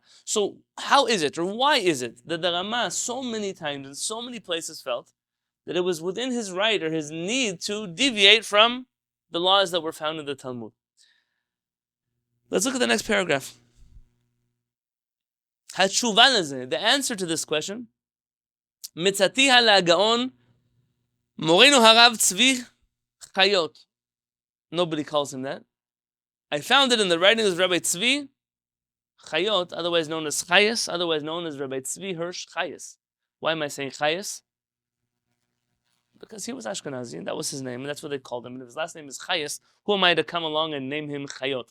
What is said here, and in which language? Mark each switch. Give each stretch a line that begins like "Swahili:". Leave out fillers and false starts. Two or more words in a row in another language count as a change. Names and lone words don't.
English: So how is it, or why is it, that the Rama so many times in so many places felt that it was within his right or his need to deviate from the laws that were found in the Talmud? Let's look at the next paragraph. The answer to this question,
Hebrew: מצאתיה לגאון מורנו הרב צבי חיות.
English: Nobody calls him that. I found it in the writings of Rabbi Tzvi Chayot, otherwise known as Chayes, otherwise known as Rabbi Tzvi Hirsch Chayes. Why am I saying Chayes? Because he was Ashkenazi, and that was his name, and that's what they called him. And if his last name is Chayes, who am I to come along and name him Chayot?